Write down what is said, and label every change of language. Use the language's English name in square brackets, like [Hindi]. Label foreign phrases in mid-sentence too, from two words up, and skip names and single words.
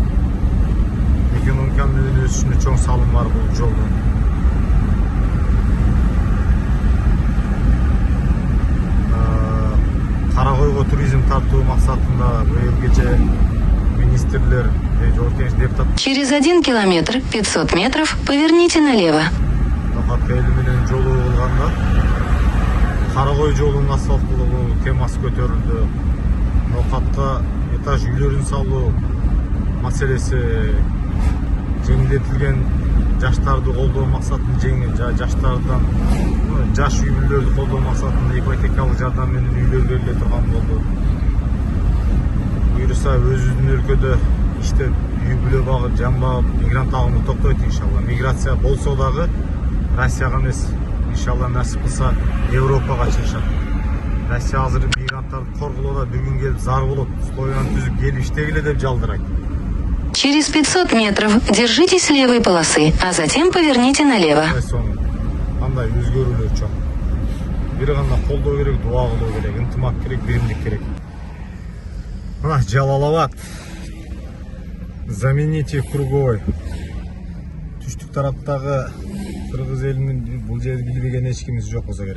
[Kyrgyz] Экономиканын өнүгүү үчүн чоң салым бар бул жолдон. Карагойго туризм тартуу максатында быйыл кече министрлер, жогорку кеңеш депутат. [Russian] Через 1 километр 500 метров поверните налево. [Kyrgyz] Токат эли менен жолу кылганда Карагой жолунун асфальт кылуу темасы көтөрүлдү. Токатка этаж үйлөрүн салуу маселеси жеңилдетилген, жаштарды колдоо максатында жаштардан жаш үй бүлөлөрдү колдоо максатында ипотекалык жардам менен үйлөр бериле турган болду. Буюрса өзүбүздүн өлкөдө иштеп үй бүлө багып, жан багып, мигрант агымы токтойт иншалла. Миграция болсо дагы Россияга эмес, иншалла насип кылса Европага чыгышат. Россия азыр мигранттарды коргулоодо бир күн келип зар болот. Условияны түзүп келип иштегиле деп жалдырайт. [Russian] Через 500 метров держитесь левой полосы, а затем поверните налево. [Kyrgyz] Кандай өзгөрүүлөр чоң. Бир гана колдоо керек, дуа кылуу керек, ынтымак керек, биримдик керек. Мына Жалал Абад. [Russian] Замените круговой. [Kyrgyz] Түштүк тараптагы кыргыз элинин бул жерди билбеген эч кимиз жок болсо керек.